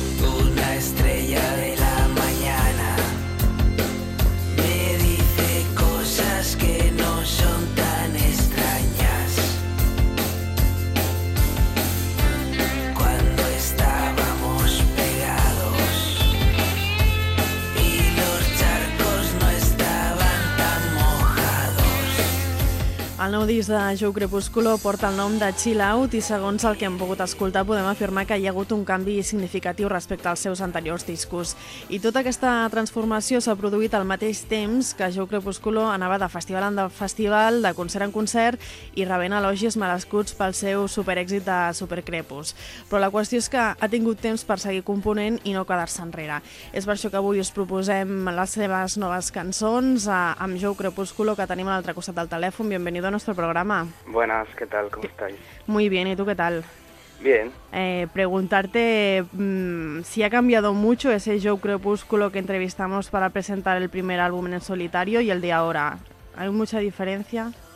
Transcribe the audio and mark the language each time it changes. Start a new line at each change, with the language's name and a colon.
Spanish: Una estrella de la mañana me dice cosas que no son tan extrañas. Cuando estábamos pegados y los charcos no estaban tan mojados.
Catalan: El nou disc de Joe Crepúsculo porta el nom de Chill Out i, segons el que hem pogut escoltar, podem afirmar que hi ha hagut un canvi significatiu respecte als seus anteriors discos. I tota aquesta transformació s'ha produït al mateix temps que Joe Crepúsculo anava de festival en festival, de concert en concert i rebent elogis merescuts pel seu superèxit de Supercrepus. Però la qüestió és que ha tingut temps per seguir component i no quedar-se enrere. És per això que avui us proposem les seves noves cançons amb Joe Crepúsculo, que tenim a l'altre costat del telèfon.
Spanish: Bienvenido a nuestro programa. Buenas, ¿qué tal? ¿Cómo estáis? Muy bien, ¿y tú qué tal? Bien. Preguntarte si ha cambiado mucho ese Joe Crepúsculo que entrevistamos para presentar el primer álbum en solitario y el de ahora. ¿Hay mucha diferencia?